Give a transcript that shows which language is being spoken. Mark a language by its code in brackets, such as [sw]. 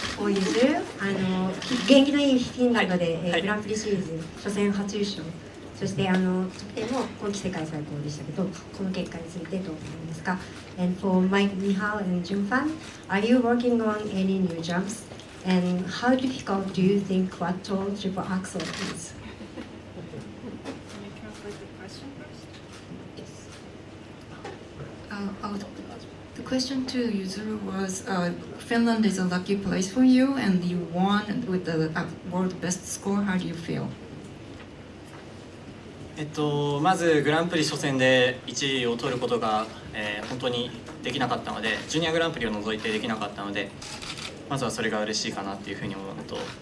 [ja] For Yuzuru, 元気のいいフィンランドで、グランプリシリーズ初戦初優勝、そして得点も今季世界最高でしたけど、この結果についてどう思いますか？ [en] And for Michal and Jun-hwan, are you working on any new jumps? And how difficult do you think Plateau Triple Axel is? Can you translate the question first? Yes. The question to Yuzuru was, Finland is a lucky place for you, and you won with the world best score. How do you feel? [ja] まずグランプリ初戦で1位を取ることが、本当にできなかったので、ジュニアグランプリを除いてできなかったので、まずはそれが嬉しいかなっていうふうに思うのと、